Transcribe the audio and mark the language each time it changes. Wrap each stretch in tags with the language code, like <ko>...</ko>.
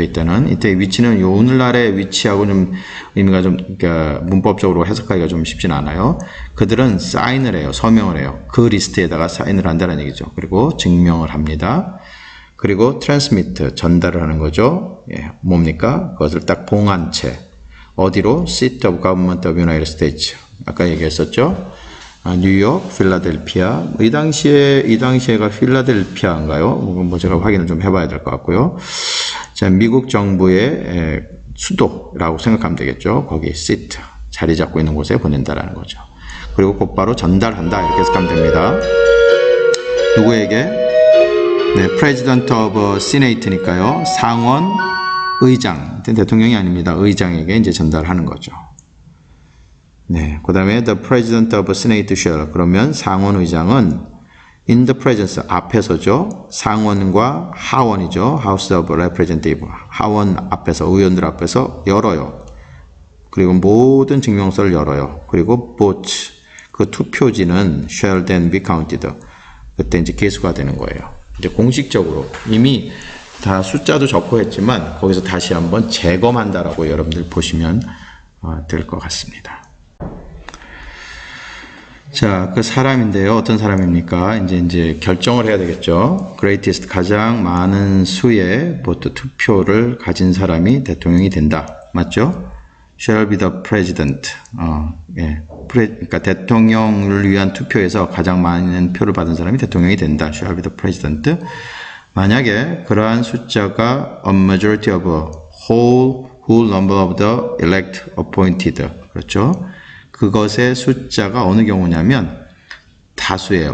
<ko>이때 위치는 요 오늘날의 위치하고 좀 의미가 좀 그러니까 문법적으로 해석하기가 좀 쉽진 않아요. 그들은 사인을 해요. 서명을 해요. 그 리스트에다가 사인을 한다는 얘기죠. 그리고 증명을 합니다. 그리고 transmit, 전달을 하는 거죠. 예, 뭡니까? 그것을 딱 봉한 채 어디로?</ko> <en>Seat of Government of United States.</en> <ko>아까 얘기했었죠. 뉴욕, 필라델피아. 이 당시에가 필라델피아인가요? 뭐 제가 확인을 좀 해봐야 될 것 같고요. 자, 미국 정부의 수도라고 생각하면 되겠죠. 거기 seat, 자리 잡고 있는 곳에 보낸다라는 거죠. 그리고 곧바로 전달한다 이렇게 해석하면 됩니다. 누구에게? 네,</ko> <en>President of Senate</en> <ko>니까요. 상원 의장, 대통령이 아닙니다. 의장에게 이제 전달하는 거죠. 네, 그 다음에</ko> <en>the President of Senate shall,</en> <ko>그러면 상원 의장은</ko> <en>in the presence,</en> <ko>앞에서죠. 상원과 하원이죠.</ko> <en>House of Representative,</en> <ko>하원 앞에서, 의원들 앞에서 열어요. 그리고 모든 증명서를 열어요. 그리고 vote, 그 투표지는</ko> <en>shall then be counted,</en> <ko>그때 이제 계수가 되는 거예요. 이제 공식적으로 이미 다 숫자도 적고 했지만 거기서 다시 한번 재검한다라고 여러분들 보시면 될 것 같습니다. 자, 그 사람인데요. 어떤 사람입니까? 이제 결정을 해야 되겠죠. greatest, 가장 많은 수의 보트 투표를 가진 사람이 대통령이 된다. 맞죠?</ko> <en>shall be the president. 예.</en> <ko>그러니까 대통령을 위한 투표에서 가장 많은 표를 받은 사람이 대통령이 된다.</ko> <en>shall be the president.</en> <ko>만약에 그러한 숫자가</ko> <en>a majority of a whole number of the elect appointed.</en> <ko>그렇죠? 그것의 숫자가 어느 경우냐면 다수예요.</ko>